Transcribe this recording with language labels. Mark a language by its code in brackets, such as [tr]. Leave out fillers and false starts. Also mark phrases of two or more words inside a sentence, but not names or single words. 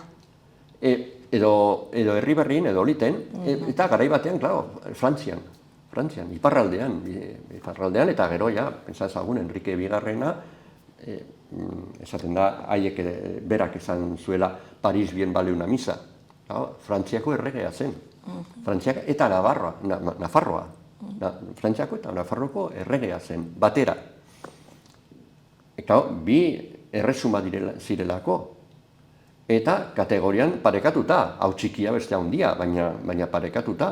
[eu] Edo Herriberrin, edo Oliten, eta garai batean, Frantzian, iparraldean, eta gero, pentsa ezagun, Enrique Bigarrena, esaten da, haiek berak esan zuela, [es] Paris bien vale una misa. [eu] Frantziako erregea zen. Frantziak eta Nafarroa. Frantziako eta Nafarroko erregea zen, batera. Bi erresuma zirelako. Eta kategorian parekatuta, hau txikia beste handia, baina parekatuta.